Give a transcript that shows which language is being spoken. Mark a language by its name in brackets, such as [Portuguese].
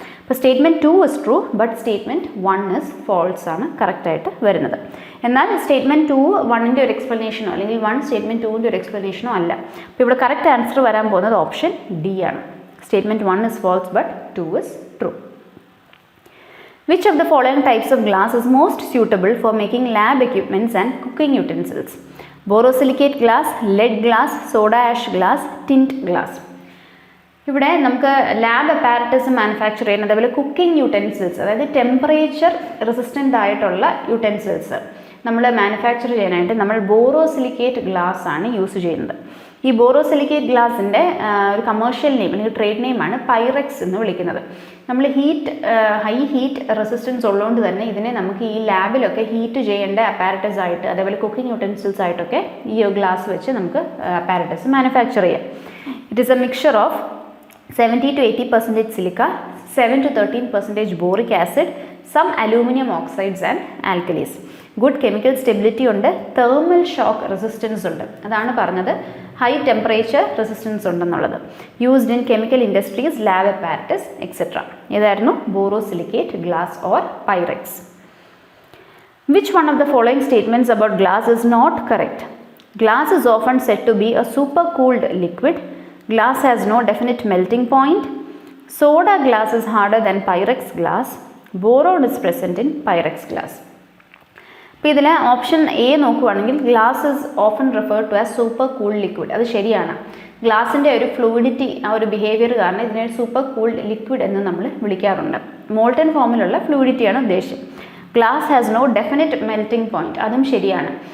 [Malayalam] അപ്പോൾ [English] statement 2 is true, but statement 1 is false [Malayalam] ആണ് കറക്റ്റായിട്ട് വരുന്നത്. എന്നാൽ സ്റ്റേറ്റ്മെൻറ്റ് 2 1ൻ്റെ ഒരു എക്സ്പ്ലനേഷനോ അല്ലെങ്കിൽ 1 സ്റ്റേറ്റ്മെൻറ്റ് 2ൻ്റെ ഒരു എക്സ്പ്ലനേഷനോ അല്ല. അപ്പോൾ ഇവിടെ കറക്റ്റ് ആൻസർ വരാൻ പോകുന്നത് ഓപ്ഷൻ ഡി ആണ്. [English] Statement 1 is false, but 2 is true. Which of the following types of glass is most suitable for making lab equipments and cooking utensils? Borosilicate glass, lead glass, soda ash glass, tint glass. [Malayalam] ഇവിടെ നമുക്ക് lab apparatus manufacture ചെയ്യുന്ന അതേപോലെ cooking utensils, അതായത് temperature resistant ആയിട്ടുള്ള utensils നമ്മൾ manufacture ചെയ്യാനായിട്ട് നമ്മൾ borosilicate glass ആണ് യൂസ് ചെയ്യുന്നത്. ഈ ബോറോസിലിക്കേറ്റ് ഗ്ലാസിൻ്റെ ഒരു കമേഴ്ഷ്യൽ നെയിം അല്ലെങ്കിൽ ട്രേഡ് നെയിമാണ് പൈറക്സ് എന്ന് വിളിക്കുന്നത്. നമ്മൾ ഹൈ ഹീറ്റ് റെസിസ്റ്റൻസ് ഉള്ളതുകൊണ്ട് തന്നെ ഇതിനെ നമുക്ക് ഈ ലാബിലൊക്കെ ഹീറ്റ് ചെയ്യേണ്ട അപ്പാരറ്റസ് ആയിട്ട് അതേപോലെ കുക്കിംഗ് യൂട്ടൻസിൽസ് ആയിട്ടൊക്കെ ഈ ഗ്ലാസ് വെച്ച് നമുക്ക് അപ്പാരറ്റസ് മാനുഫാക്ചർ ചെയ്യാം. [English] It is a mixture of 70 to 80% silica, 7 to 13% boric acid, some aluminum oxides and alkalis. Good chemical stability [Malayalam] ഉണ്ട്, [English] thermal shock resistance ഉണ്ട്. [Malayalam] അതാണ് പറഞ്ഞത് ഹൈ ടെമ്പറേച്ചർ റെസിസ്റ്റൻസ് ഉണ്ടെന്നുള്ളത്. [English] Used in chemical industries, lab apparatus etcetera. [Malayalam] ഇതായിരുന്നു borosilicate glass or Pyrex. [English] Which one of the following statements about glass is not correct? Glass is often said to be a supercooled liquid. Glass has no definite melting point. Soda glass is harder than Pyrex glass. Boron is present in Pyrex glass. [Malayalam] അപ്പോൾ ഇതിൽ option A നോക്കുകയാണെങ്കിൽ [English] Glass is often referred to as supercooled liquid. [Malayalam] അത് ശരിയാണ്. ഗ്ലാസിൻ്റെ ഒരു fluidity, ആ ഒരു behaviour കാരണം ഇതിനെ സൂപ്പർ കൂൾഡ് ലിക്വിഡ് എന്ന് നമ്മൾ വിളിക്കാറുണ്ട്. മോൾട്ടൺ ഫോമിലുള്ള ഫ്ലൂയിഡിറ്റിയാണ് ഉദ്ദേശം. [English] Glass has no definite melting point. [Malayalam] അതും ശരിയാണ്.